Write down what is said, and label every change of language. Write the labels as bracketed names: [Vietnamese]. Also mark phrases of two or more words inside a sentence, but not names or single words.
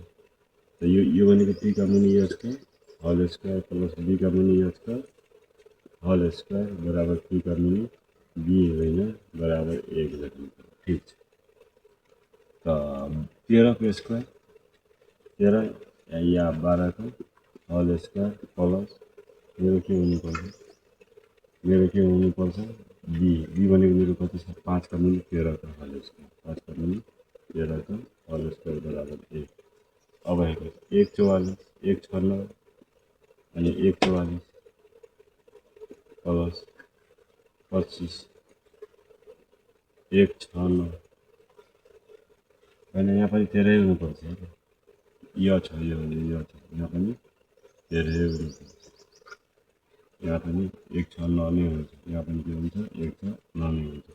[Nepali] त यो भनेको पी का मुनि यसको [English] whole square plus b [Nepali] का मुनि यसको [English] whole square [Nepali] बराबर पी का मुनि बी होइन बराबर 1 लेख्नु पर्यो, ठिक छ। त 13 को स्क्वायर 13 या 12 को [English] whole square plus [Nepali] मेरो के हुनुपर्छ बी भनेको मेरो कति छ 5 का मुनि 13 को [English] whole square, [Nepali] 5 का मुनि 13 को [English] whole square [Nepali] बराबर 1। अब हेर्नुहोस् 144 169 अनि 144 प्लस 25 169 होइन, यहाँ पनि 13 हुनुपर्छ, यो छ यहाँ पनि 13 हुनुपर्छ, यहाँ पनि 169 नै हुन्छ, यहाँ पनि के हुन्छ 169 नै हुन्छ।